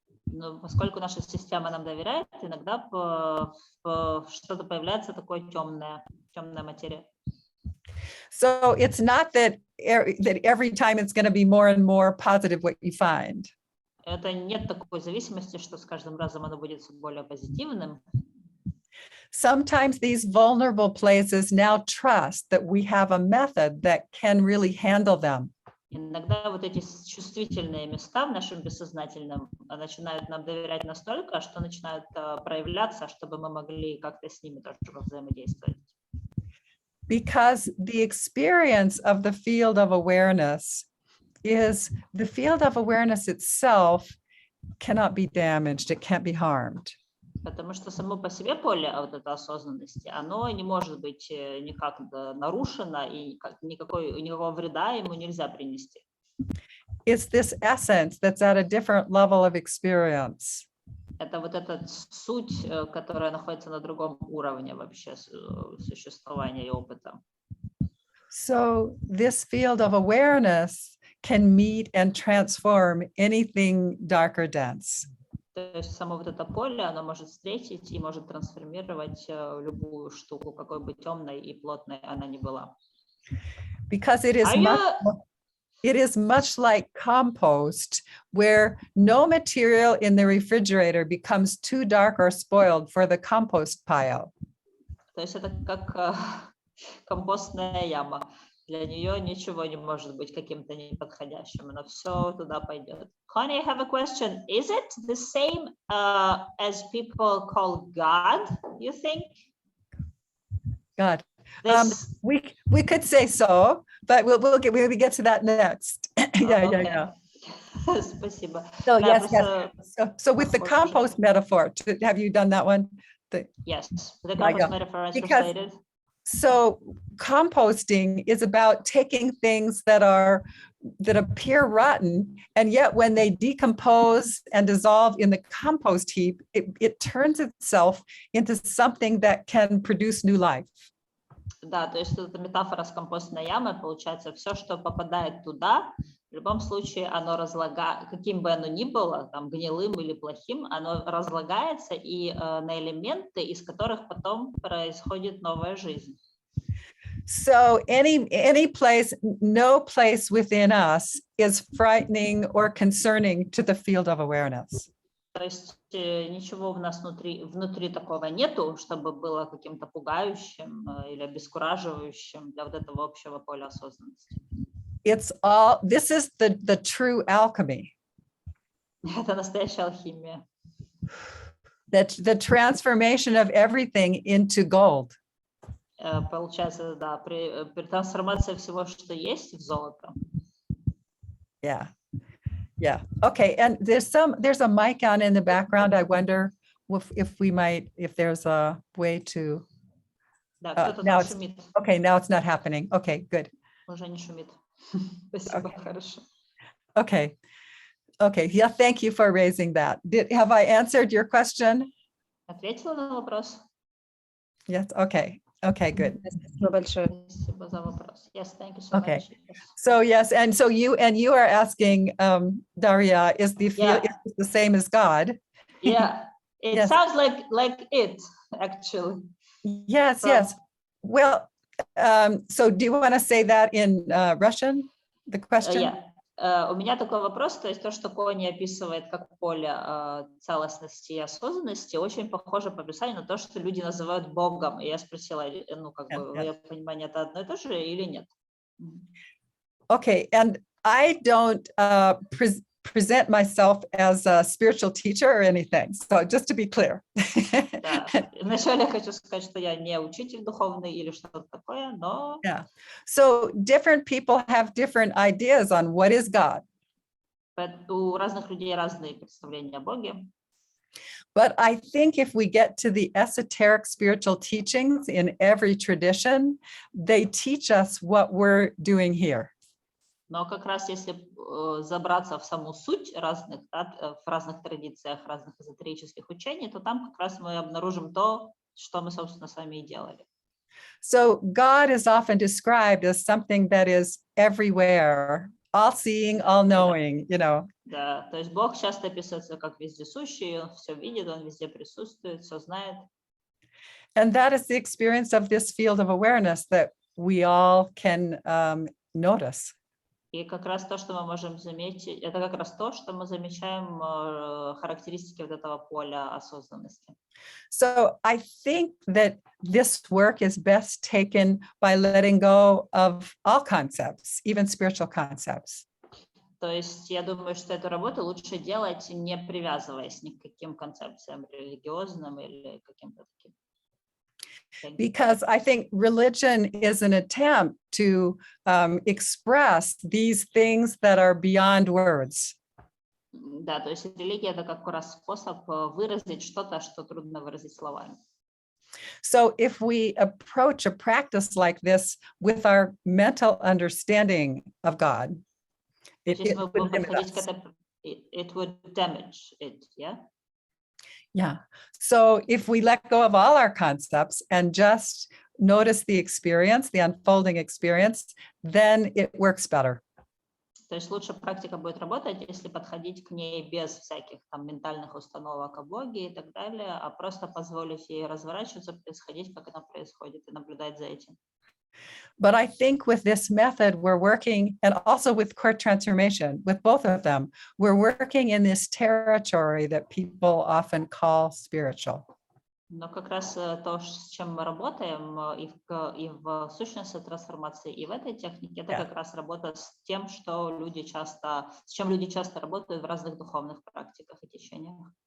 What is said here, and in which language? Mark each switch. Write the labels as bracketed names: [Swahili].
[Russian] Но поскольку наша система нам доверяет, иногда что-то появляется такое темная материя. [English] So it's not that every time it's going to be more and more positive what you find. [Russian] Это нет такой зависимости, что с каждым разом оно будет все более позитивным. [English] Sometimes these vulnerable places now trust that we have a method that can really handle them. [Russian] Иногда вот эти чувствительные места в нашем бессознательном начинают нам доверять настолько, что начинают проявляться, чтобы мы могли как-то с ними тоже взаимодействовать. [English] Because the experience of the field of awareness is the field of awareness itself cannot be damaged, it can't be harmed. [Russian] Потому что само по себе поле вот этой осознанности, оно не может быть никак нарушено, и никакого вреда ему нельзя принести. [English] It's this essence that's at a different level of experience. [Russian] Это вот эта суть, которая находится на другом уровне вообще существования и опыта. [English] So this field of awareness can meet and transform anything dark or dense. [Russian] То есть само вот это поле, оно может встретить и может трансформировать любую штуку, какой бы темной и плотной она ни была. [English] Because it is much like compost, where no material in the refrigerator becomes too dark or spoiled for the compost pile. [Russian] То есть это как компостная яма. Для нее ничего не может быть каким-то неподходящим, но все туда пойдет. [English] Connie, I have a question. Is it the same as people call God, you think? God. We could say so, but we'll get to that next. Yeah. [Russian] Спасибо. [English] So yes. So with the compost metaphor, have you done that one? Yes, the compost metaphor is translated. So composting is about taking things that appear rotten, and yet when they decompose and dissolve in the compost heap, it turns itself into something that can produce new life. [Russian] Да, то есть это метафора с компостной ямой, получается, все, что попадает туда, в любом случае оно разлагается, каким бы оно ни было, там, гнилым или плохим, оно разлагается и на элементы, из которых потом происходит новая жизнь. [English] So any place, no place within us is frightening or concerning to the field of awareness. [Russian] То есть ничего в нас внутри такого нету, чтобы было каким-то пугающим или обескураживающим для вот этого общего поля осознанности. [English] This is the true alchemy. [Russian] Это настоящая алхимия. [English] The transformation of everything into gold. [Russian] Получается, да, при трансформации всего, что есть, в золото. [English] Yeah. Okay. And there's a mic on in the background. I wonder if there's a way to. [Russian] Да, кто-то [English] now [Russian] шумит. [English] Okay, now it's not happening. Okay, good. [Russian] Уже не шумит. Спасибо, хорошо. [English] Okay. Yeah, thank you for raising that. Have I answered your question? [Russian] Ответила на вопрос? [English] Yes. Okay, good. [Russian] Спасибо большое. Спасибо за вопрос. [English] Yes, thank you so Okay. much. Yes. So yes, and so you are asking, Daria, is the field is the same as God? Yeah, it Yes. sounds like it, actually. Yes. So- Yes. Well, so do you want to say that in Russian? The question? Yeah. [Russian] У меня такой вопрос, то есть то, что Конни описывает как поле целостности и осознанности, очень похоже по описанию на то, что люди называют Богом. И я спросила, ну, как бы, в ее понимании это одно и то же или нет? [English] Okay, and I don't present myself as a spiritual teacher or anything, so just to be clear. [Russian] Да. Вначале я хочу сказать, что я не учитель духовный или что-то такое, но... Yeah. [English] So different people have different ideas on what is God. [Russian] У разных людей разные представления о Боге. [English] But I think if we get to the esoteric spiritual teachings in every tradition, they teach us what we're doing here. [Russian] Но как раз если забраться в саму суть разных, в разных традициях, разных эзотерических учений, то там как раз мы обнаружим то, что мы, собственно, с вами и делали. [English] So God is often described as something that is everywhere, all-seeing, all-knowing, you know. [Russian] Да, то есть Бог часто описывается как вездесущий, Он все видит, Он везде присутствует, все знает. [English] And that is the experience of this field of awareness that we all can notice. [Russian] И как раз то, что мы можем заметить, это как раз то, что мы замечаем характеристики вот этого поля осознанности. [English] So I think that this work is best taken by letting go of all concepts, even spiritual concepts. [Russian] То есть я думаю, что эту работу лучше делать, не привязываясь ни к каким концепциям религиозным или каким-то таким. [English] Because I think religion is an attempt to express these things that are beyond words. [Russian] Да, то есть религия это как раз способ выразить что-то, что трудно выразить словами. [English] So if we approach a practice like this with our mental understanding of God, it would limit us. It would damage it, yeah? Yeah. So if we let go of all our concepts and just notice the experience, the unfolding experience, then it works better. [Russian] То есть лучше практика будет работать, если подходить к ней без всяких там ментальных установок о Боге и так далее, а просто позволить ей разворачиваться, происходить, как она происходит, и наблюдать за этим. [English] But I think with this method, we're working, and also with core transformation, with both of them, we're working in this territory that people often call spiritual. [Russian] Но как раз то, с чем мы работаем и в сущности трансформации, и в этой технике, это как раз работа с тем, что с чем люди часто работают в разных духовных практиках и течениях.